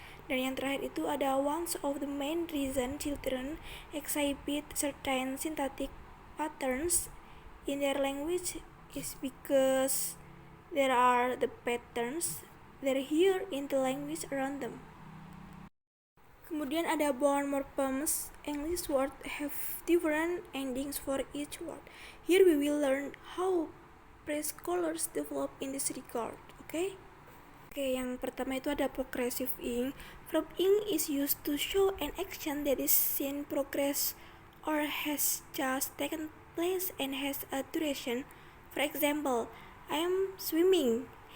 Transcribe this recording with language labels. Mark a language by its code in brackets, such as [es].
[id] Dan yang terakhir itu ada [en] one of the main reason children exhibit certain syntactic patterns in their language is because there are the patterns that are here in the language around them. [id] Kemudian ada [en] born morphemes, English word have different endings for each word. Here we will learn how preschoolers develop in this regard. [id] Oke, yang pertama itu ada progressive ing. [en] Verb ing is used to show an action that is in progress or has just taken place and has a duration. For example, I am swimming.